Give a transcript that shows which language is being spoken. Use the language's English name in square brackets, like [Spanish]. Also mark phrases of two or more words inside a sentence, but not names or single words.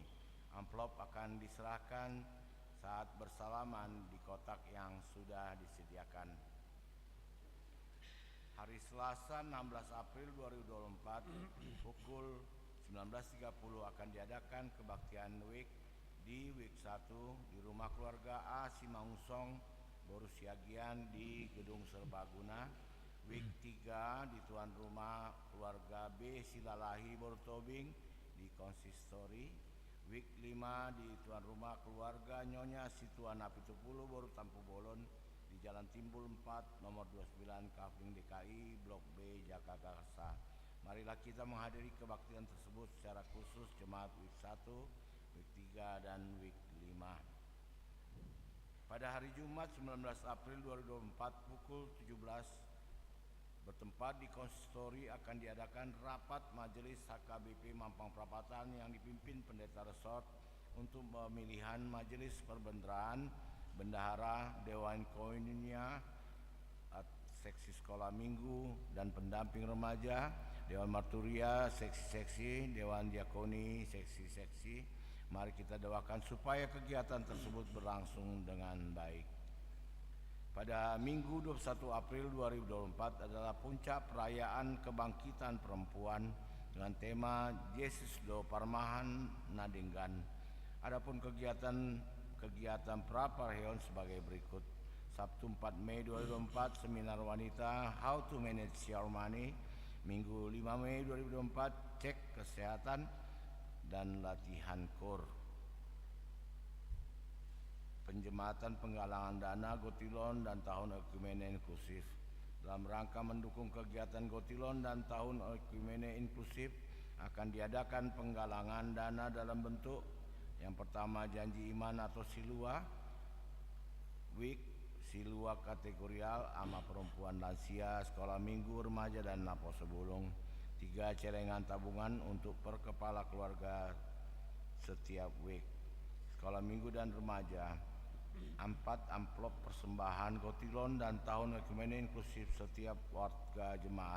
[Indonesian] Amplop akan diserahkan saat bersalaman di kotak yang sudah disediakan. Hari Selasa 16 April 2024 pukul 19.30 akan diadakan kebaktian WIK di WIK 1 di rumah keluarga A Simangunsong Borusiagian di Gedung Serbaguna. WIK 3 di tuan rumah keluarga B Silalahi Bortobing di Konsistori. WIK 5 di tuan rumah keluarga Nyonya Situan Apitupulu Boru Tampu Bolon di Jalan Timbul 4 nomor 29 Kafling DKI Blok B Jakarta. Marilah kita menghadiri kebaktian tersebut secara khusus jemaat WIK 1, WIK 3 dan WIK 5. Pada hari Jumat 19 April 2024 pukul 17 bertempat di Konsistori akan diadakan rapat Majelis HKBP Mampang Perapatan yang dipimpin Pendeta Resort untuk pemilihan Majelis Perbendaharaan, Bendahara, Dewan Koinonia, Seksi Sekolah Minggu dan Pendamping Remaja, Dewan Marturia, Seksi-seksi, Dewan Diakoni, Seksi-seksi. Mari kita doakan supaya kegiatan tersebut berlangsung dengan baik. Pada Minggu 21 April 2024 adalah puncak perayaan kebangkitan perempuan dengan tema [Batak Toba] Yesus do Parmahan Nadenggan. [Indonesian] Adapun kegiatan prapareon sebagai berikut. Sabtu 4 Mei 2024 seminar wanita [English] How to Manage Your Money. [Indonesian] Minggu 5 Mei 2024 cek kesehatan dan latihan KOR. Penjematan penggalangan dana Gotilon dan Tahun Oikumene Inklusif. Dalam rangka mendukung kegiatan Gotilon dan Tahun Oikumene Inklusif akan diadakan penggalangan dana dalam bentuk yang pertama janji iman atau silua, WIK, silua kategorial, ama perempuan lansia, sekolah minggu, remaja dan napo sebulung. 3 celengan tabungan untuk per kepala keluarga setiap WIK, sekolah minggu dan remaja. 4 amplop persembahan Gotilon dan Tahun Oikumene Inklusif setiap warga jemaat.